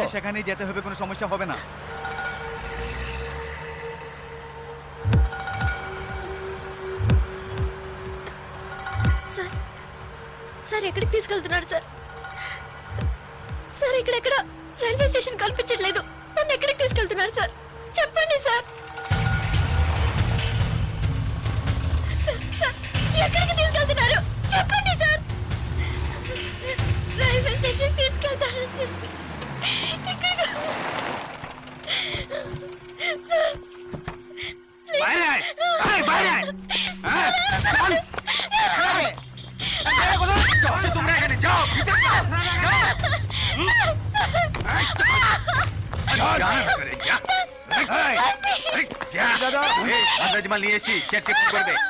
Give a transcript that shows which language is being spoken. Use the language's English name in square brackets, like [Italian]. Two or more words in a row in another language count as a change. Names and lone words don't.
[Bangla] সেখানেই যেতে হবে, কোনো সমস্যা হবে না। [Telugu] సార్ సార్ ఎక్కడికి తీసుకెళ్తున్నారు సార్? సార్ ఇక్కడెక్కడ [English] railway station [Telugu] కల్పించట్లేదు. నన్ను ఎక్కడికి తీసుకెళ్తున్నారు సార్? చెప్పండి సార్. సార్, ఎక్కడికి తీసుకెళ్తున్నారు? చెప్పండి సార్. [English] railway station [Telugu] తీసుకెళ్తారని చెప్పి సార్ [Bangla] তোমরা এখানে যাও, মাল নিয়ে এসছি, চেক চেক করবে।